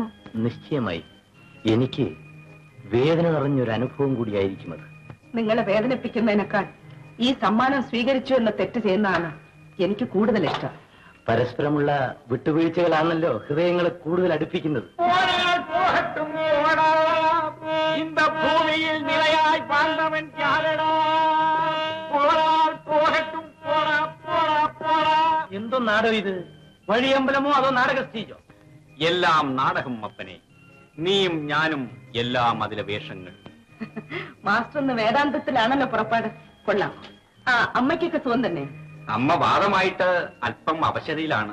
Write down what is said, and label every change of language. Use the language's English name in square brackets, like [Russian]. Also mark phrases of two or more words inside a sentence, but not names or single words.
[Malayalam] നിശ്ചയമായി എനിക്ക് വേദന നിറഞ്ഞൊരു അനുഭവം കൂടിയായിരിക്കും അത്. നിങ്ങളെ വേദനിപ്പിക്കുന്നതിനേക്കാൾ ഈ സമ്മാനം സ്വീകരിച്ചു എന്ന തെറ്റ് ചെയ്യുന്നതാണ് എനിക്ക് കൂടുതൽ ഇഷ്ടം. പരസ്പരമുള്ള വിട്ടുവീഴ്ചകളാണല്ലോ ഹൃദയങ്ങളെ കൂടുതൽ അടുപ്പിക്കുന്നത്. [Tamil] இந்த பூமியில் நிலையாய் வாழ்ந்தவன் யாரடா? போரால் போகட்டும், போரா போரா போரா. [Malayalam] എന്തോ നാടകം ഇത്? വഴിയമ്പലമോ അതോ നാടക സ്റ്റേജോ? എല്ലാം നാടകം അപ്പനെ. നീയും ഞാനും എല്ലാം അതിലെ വേഷങ്ങൾ. മാസ്റ്റർ ഒന്ന് വേദാന്തത്തിലാണല്ലോ പുറപ്പാട്. കൊള്ളാം. ആ, അമ്മയ്ക്കൊക്കെ സുഖം തന്നെ? അമ്മ വാദമായിട്ട് അല്പം അവശതയിലാണ്.